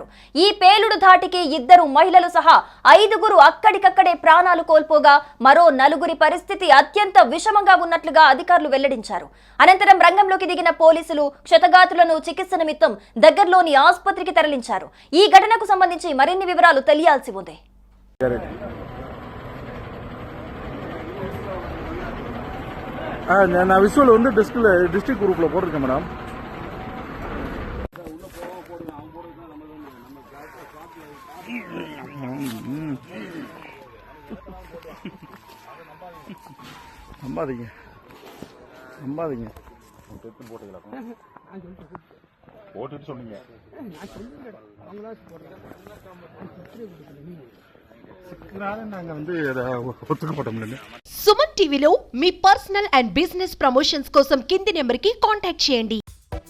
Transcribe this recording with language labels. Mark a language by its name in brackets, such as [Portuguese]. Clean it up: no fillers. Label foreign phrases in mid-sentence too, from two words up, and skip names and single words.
[Telugu] ఈ పేలుడు ధాటికి 2 మహిళలు సహా 5గురు అక్కడికక్కడే ప్రాణాలు కోల్పోగా మరో 4గురి పరిస్థితి అత్యంత విషమంగా ఉన్నట్లుగా అధికారులు వెల్లడించారు. అనంతరం రంగంలోకి దిగిన పోలీసులు క్షతగాత్రులను చికిత్స నిమిత్తం దగ్గరలోని ఆసుపత్రికి తరలించారు. ఈ ఘటనకు సంబంధించి మరిన్ని వివరాలు తెలియాల్సి ఉంది. [Tamil] நான் விசுவல் வந்து [English] district group [Tamil] போட்டிருக்கேன் மேடம். நம்பாதீங்க போட்டுட்டு சொன்னீங்க. நாங்க வந்து ஒத்துக்கப்பட்டோம். [Telugu] సుమన్ టీవీలో మీ [English] personal and business promotions [Telugu] కోసం కింది నెంబర్కి కాంటాక్ట్ చేయండి.